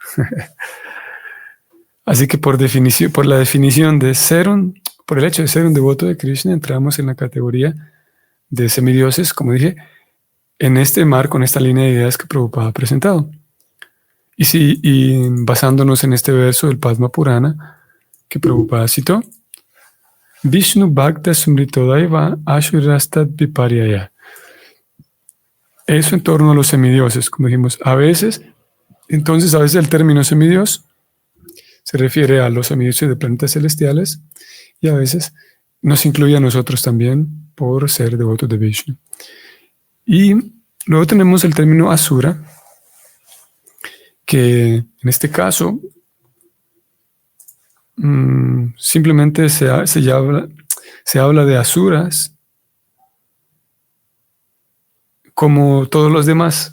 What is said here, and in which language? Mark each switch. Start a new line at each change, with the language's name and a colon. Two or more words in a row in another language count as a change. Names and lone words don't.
Spanish: Así que por la definición de por el hecho de ser un devoto de Krishna, entramos en la categoría de semidioses, como dije, en este marco, en esta línea de ideas que Prabhupada ha presentado. Y basándonos en este verso del Padma Purana que Prabhupada citó,
Sanskrit: विष्णु भक्तः स्मृतो दैव आसुरस्तद् विपर्ययः.
Spanish: Eso en torno a los semidioses, como dijimos, a veces el término semidios se refiere a los semidioses de planetas celestiales y a veces nos incluye a nosotros también por ser devotos de Vishnu. Y luego tenemos el término asura, que en este caso simplemente se habla de asuras como todos los demás.